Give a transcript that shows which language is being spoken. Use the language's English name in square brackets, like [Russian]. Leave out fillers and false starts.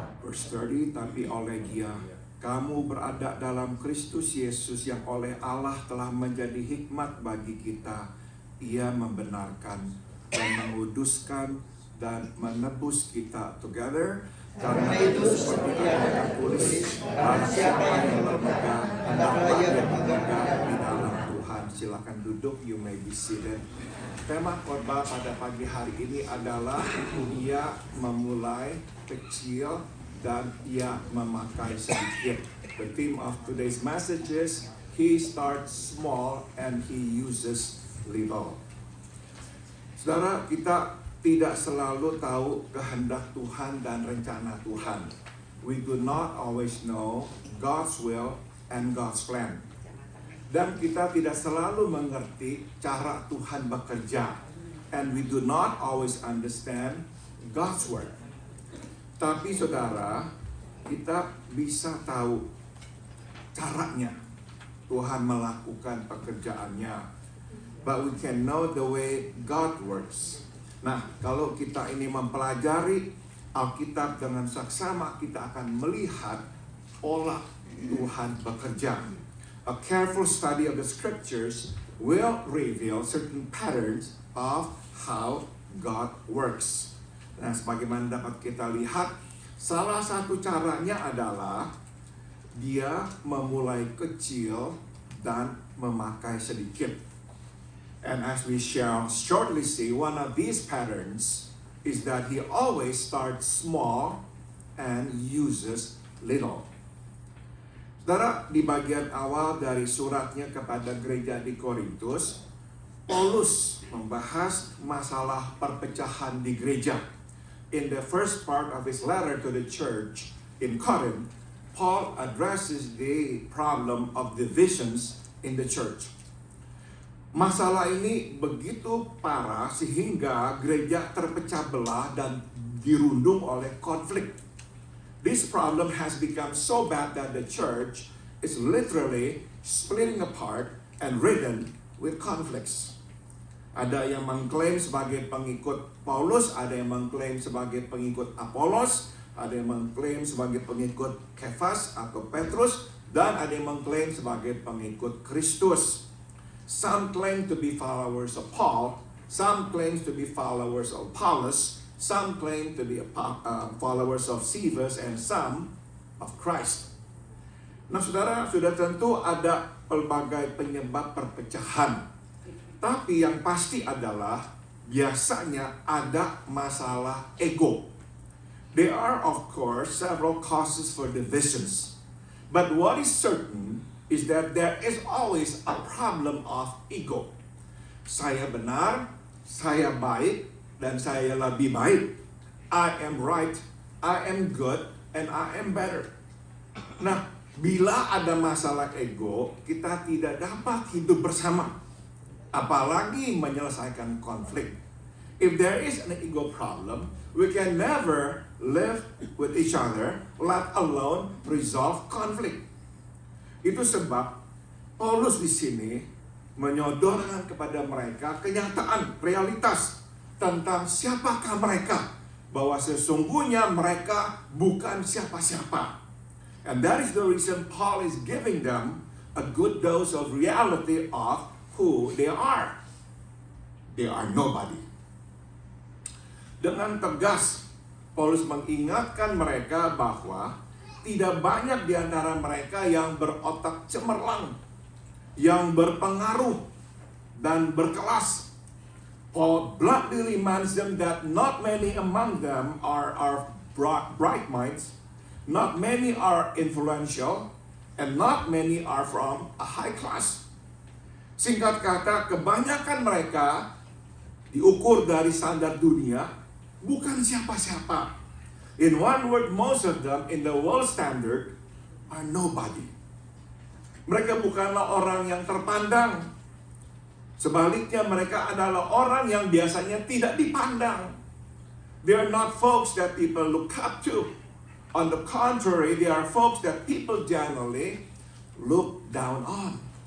[English] Verse 30, [Indonesian] tapi oleh Dia kamu berada dalam Kristus Yesus yang oleh Allah telah menjadi hikmat bagi kita. Ia membenarkan dan menguduskan dan menebus kita. [English] Together, [Indonesian] karena itu seperti ada yang tulis, barang siapa yang berpegang hendaklah ia berpegang di dalam Tuhan. Silakan duduk, [English] you may be seated. [Indonesian] Tema khotbah pada pagi hari ini adalah ia memulai kecil dan ia memakai sedikit. [English] The theme of today's message is He starts small and He uses little. [Indonesian] Saudara, kita tidak selalu tahu kehendak Tuhan dan rencana Tuhan. [English] We do not always know God's will and God's plan. [Indonesian] Dan kita tidak selalu mengerti cara Tuhan bekerja. [English] And we do not always understand God's word. [Indonesian] Tapi saudara, kita bisa tahu caranya Tuhan melakukan pekerjaannya. [English] But we can know the way God works. [Indonesian] Nah, kalau kita ini mempelajari Alkitab dengan saksama, kita akan melihat pola Tuhan bekerja. [English] A careful study of the scriptures will reveal certain patterns of how God works. [Indonesian] Nah, sebagaimana dapat kita lihat, salah satu caranya adalah Dia memulai kecil dan memakai sedikit. [English] And as we shall shortly see, one of these patterns is that He always starts small and uses little. [Indonesian] Saudara, di bagian awal dari suratnya kepada gereja di Korintus, Paulus membahas masalah perpecahan di gereja. [English] In the first part of his letter to the church in Corinth, Paul addresses the problem of divisions in the church. [Indonesian] Masalah ini begitu parah sehingga gereja terpecah belah dan dirundung oleh konflik. [English] This problem has become so bad that the church is literally splitting apart and ridden with conflicts. [Indonesian] Ada yang mengklaim sebagai pengikut Paulus, ada yang mengklaim sebagai pengikut Apolos, ada yang mengklaim sebagai pengikut Kefas atau Petrus, dan ada yang mengklaim sebagai pengikut Kristus. [English] Some claim to be followers of Paul, some claim to be followers of Apollos, some claim to be followers of Cephas, and some of Christ. [Indonesian] Nah, saudara, sudah tentu ada pelbagai penyebab perpecahan. Tapi yang pasti adalah biasanya ada masalah ego. [English] There are, of course, several causes for divisions. But what is certain is that there is always a problem of ego. [Indonesian] Saya benar, saya baik, dan saya lebih baik. [English] I am right, I am good, and I am better. [Indonesian] Nah, bila ada masalah ego, kita tidak dapat hidup bersama. Apalagi menyelesaikan konflik. [English] If there is an ego problem, we can never live with each other, let alone resolve conflict. [Indonesian] Itu sebab Paulus di sini menyodorkan kepada mereka kenyataan, realitas tentang siapakah mereka, bahwa sesungguhnya mereka bukan siapa-siapa. [English] And that is the reason Paul is giving them a good dose of reality of who they are. They are nobody. [Indonesian] Dengan tegas, Paulus mengingatkan mereka bahwa tidak banyak di antara mereka yang berotak cemerlang, yang berpengaruh dan berkelas. [English] Paul bluntly reminds them that not many among them are bright minds, not many are influential, and not many are from a high class. [Indonesian] Singkat kata, kebanyakan mereka diukur dari standar dunia, bukan siapa-siapa. [English] In one word, most of them in the world standard are nobody. [Indonesian] Mereka bukanlah orang yang terpandang. Sebaliknya, mereka adalah orang yang biasanya tidak dipandang. [English] They are not folks that people look up to. On the contrary, they are folks that people generally look down on.